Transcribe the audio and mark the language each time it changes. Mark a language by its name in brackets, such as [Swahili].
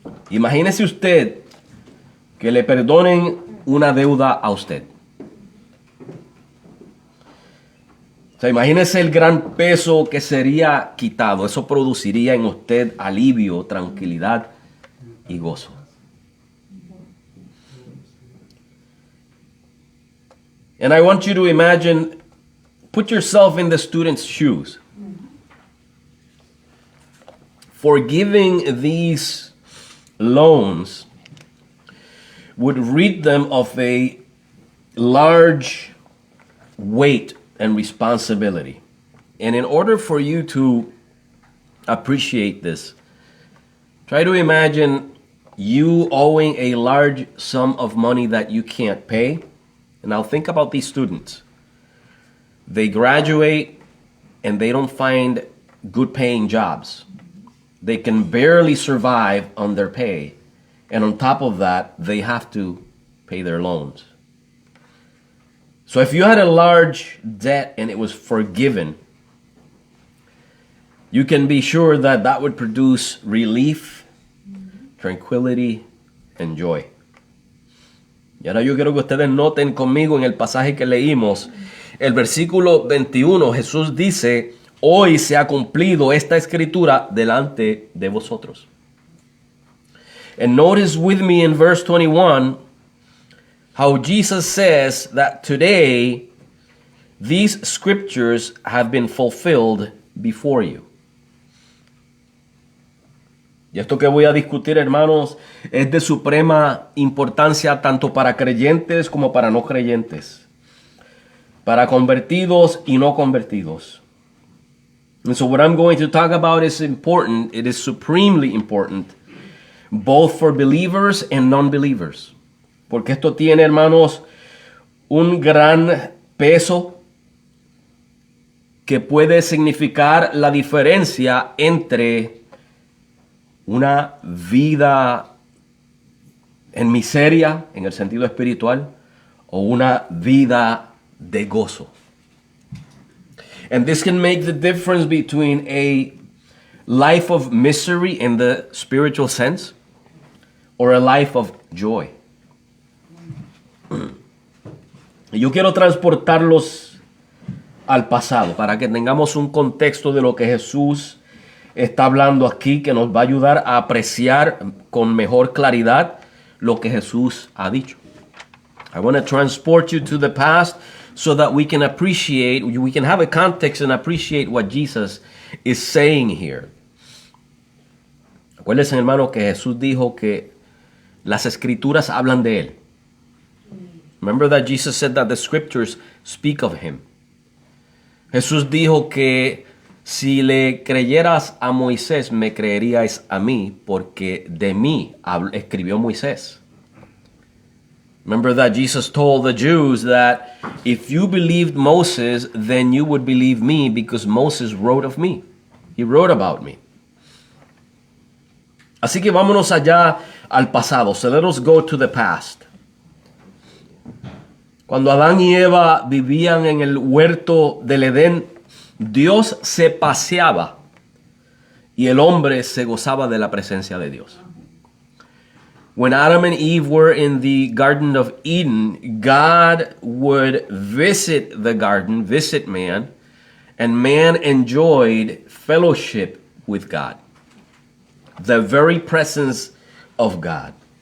[Spanish] Imagínese usted que le perdonen una deuda a usted. O sea, imagínese el gran peso que sería quitado. Eso produciría en usted alivio, tranquilidad y gozo. [English] And I want you to imagine, put yourself in the student's shoes. Forgiving these loans would rid them of a large weight and responsibility. And in order for you to appreciate this, try to imagine you owing a large sum of money that you can't pay. And now think about these students. They graduate and they don't find good paying jobs. They can barely survive on their pay. And on top of that, they have to pay their loans. So if you had a large debt and it was forgiven, you can be sure that that would produce relief, tranquility, and joy. [Spanish] Y ahora yo quiero que ustedes noten conmigo en el pasaje que leímos, el versículo 21, Jesús dice, hoy se ha cumplido esta escritura delante de vosotros. [English] And notice with me in verse 21, how Jesus says that today these scriptures have been fulfilled before you. [Spanish] Y esto que voy a discutir, hermanos, es de suprema importancia tanto para creyentes como para no creyentes, para convertidos y no convertidos. [English] And so what I'm going to talk about is important. It is supremely important, both for believers and non-believers. [Spanish] Porque esto tiene, hermanos, un gran peso que puede significar la diferencia entre una vida en miseria, en el sentido espiritual, o una vida de gozo. [English] And this can make the difference between a life of misery in the spiritual sense or a life of joy. [Spanish] Y yo quiero transportarlos al pasado para que tengamos un contexto de lo que Jesús está hablando aquí, que nos va a ayudar a apreciar con mejor claridad lo que Jesús ha dicho. [English] I want to transport you to the past so that we can appreciate, we can have a context and appreciate what Jesus is saying here. [Spanish] Acuérdense, hermano, que Jesús dijo que las escrituras hablan de él. [English] Remember that Jesus said that the scriptures speak of him. [Spanish] Jesús dijo que si le creyeras a Moisés, me creeríais a mí, porque de mí escribió Moisés. [English] Remember that Jesus told the Jews that if you believed Moses, then you would believe me, because Moses wrote of me. He wrote about me. [Spanish] Así que vámonos allá al pasado. [English] So let us go to the past. [Spanish] Cuando Adán y Eva vivían en el huerto del Edén, Dios se paseaba y el hombre se gozaba de la presencia de Dios. [English] When Adam and Eve were in the Garden of Eden, God would visit the garden, visit man, and man enjoyed fellowship with God. The very presence of God.